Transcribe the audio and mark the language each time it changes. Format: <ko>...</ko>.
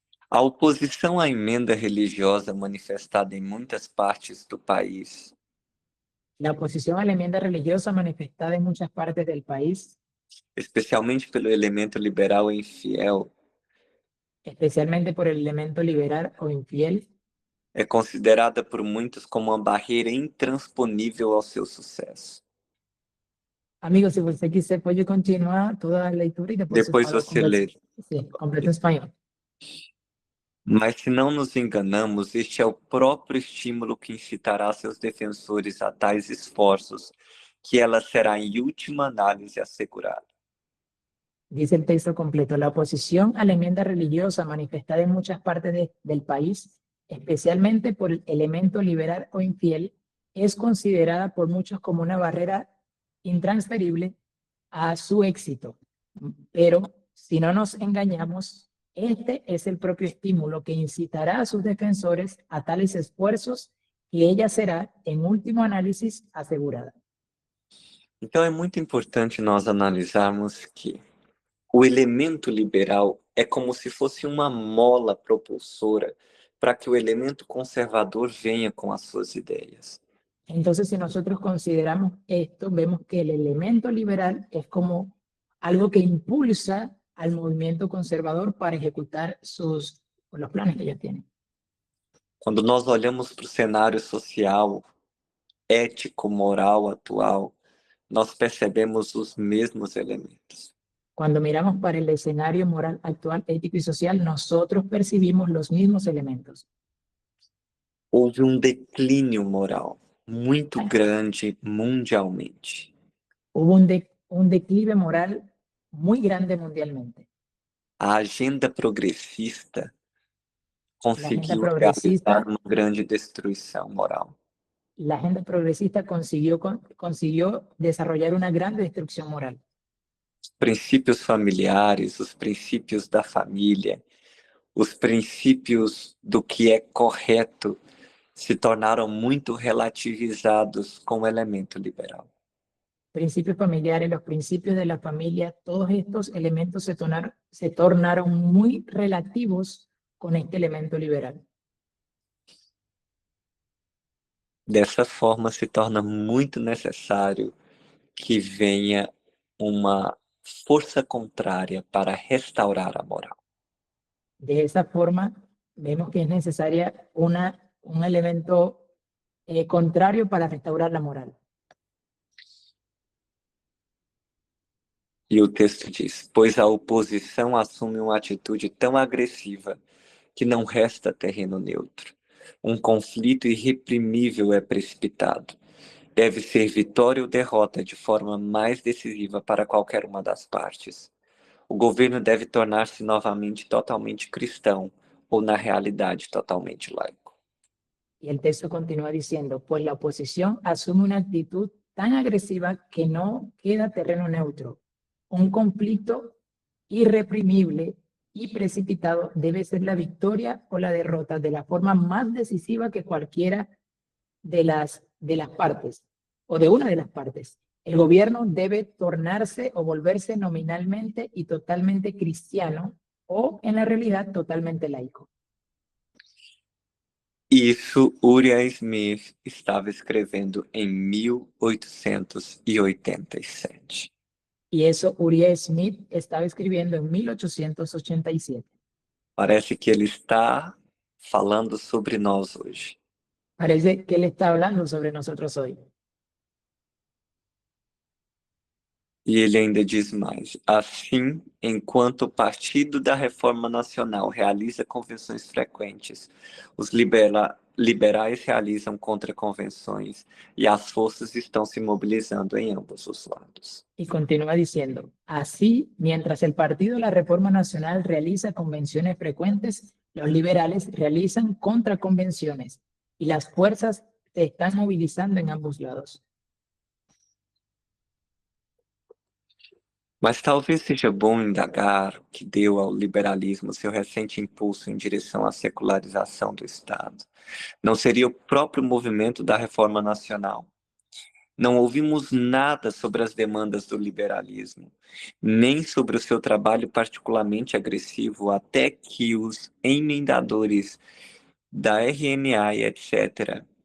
<pt>A oposição à emenda religiosa manifestada em muitas partes do país,</pt> <es>La oposición a la enmienda religiosa manifestada en muchas partes del país,</es> <pt>especialmente pelo elemento liberal e infiel,</pt> <es>especialmente por el elemento liberal o infiel,</es> <pt>é considerada por muitos como uma barreira intransponível ao seu sucesso.</pt> <es>amigos, si usted</es> <pt>quiser</pt> <es>puede continuar toda la lectura y después</es> <pt>Depois você lê.</pt> <es>Sí, completo en español.</es> <pt>Mas se não nos enganamos, este é o próprio estímulo que incitará seus defensores a tais esforços, que ela será em última análise assegurada.</pt> <es>Dice el texto completo, la oposición a la enmienda religiosa manifestada en muchas partes del país, especialmente por el elemento liberal o infiel, es considerada por muchos como una barrera intransferible a su éxito. Pero si no nos engañamos, este es el propio estímulo que incitará a sus defensores a tales esfuerzos y ella será, en último análisis, asegurada.</es> <pt>Então é muito importante nós analisarmos que o elemento liberal é como se fosse uma mola propulsora para que o elemento conservador venha com as suas ideias.</pt> <es>Entonces, si nosotros consideramos esto, vemos que el elemento liberal es como algo que impulsa al movimiento conservador para ejecutar los planes que ellos tienen.</es> <pt>Quando nós olhamos para o cenário social, ético, moral atual, nós percebemos os mesmos elementos.</pt> <es>Cuando miramos para el escenario moral actual, ético y social, nosotros percibimos los mismos elementos.</es> <pt>Houve um declínio moral muito grande mundialmente.</pt> <es>Hubo un declive moral muy grande mundialmente.</es> <pt>A agenda progressista conseguiu progressista, realizar uma grande destruição moral.</pt> <es>La agenda progresista consiguió desarrollar una gran destrucción moral.</es> <pt>Os princípios familiares, os princípios da família, os princípios do que é correto se tornaram muito relativizados com o elemento liberal.</pt> <es>Principios familiares, los principios de la familia, todos estos elementos se tornaron muy relativos con este elemento liberal.</es> <pt>Dessa forma, se torna muito necessário que venha uma força contrária para restaurar a moral.</pt> <es>De esa forma, vemos que es necesaria un elemento contrario para restaurar la moral.</es> <pt>E o texto diz: pois a oposição assume uma atitude tão agressiva que não resta terreno neutro. Um conflito irreprimível é precipitado. Deve ser vitória ou derrota de forma mais decisiva para qualquer uma das partes. O governo deve tornar-se novamente totalmente cristão ou, na realidade, totalmente laico.</pt> <es>Y el texto continúa diciendo, pues la oposición asume una actitud tan agresiva que no queda terreno neutro. Un conflicto irreprimible y precipitado debe ser la victoria o la derrota de la forma más decisiva que cualquiera de las partes o de una de las partes. El gobierno debe tornarse o volverse nominalmente y totalmente cristiano o, en la realidad, totalmente laico.</es> <pt>Isso Uriah Smith estava escrevendo em 1887.</pt> <es>Y eso Uriah Smith estaba escribiendo en 1887.</es> <pt>Parece que ele está falando sobre nós hoje.</pt> <es>Parece que él está hablando sobre nosotros hoy.</es> <pt>E ele ainda diz mais: assim, enquanto o Partido da Reforma Nacional realiza convenções frequentes, os liberais realizam contra-convenções e as forças estão se mobilizando em ambos os lados.</pt> <es>Y continúa diciendo, así, mientras el Partido de la Reforma Nacional realiza convenciones frecuentes, los liberales realizan contraconvenciones y las fuerzas se están movilizando en ambos lados.</es> <pt>Mas talvez seja bom indagar o que deu ao liberalismo seu recente impulso em direção à secularização do Estado. Não seria o próprio movimento da Reforma Nacional? Não ouvimos nada sobre as demandas do liberalismo, nem sobre o seu trabalho particularmente agressivo, até que os emendadores da RNA e etc.</pt>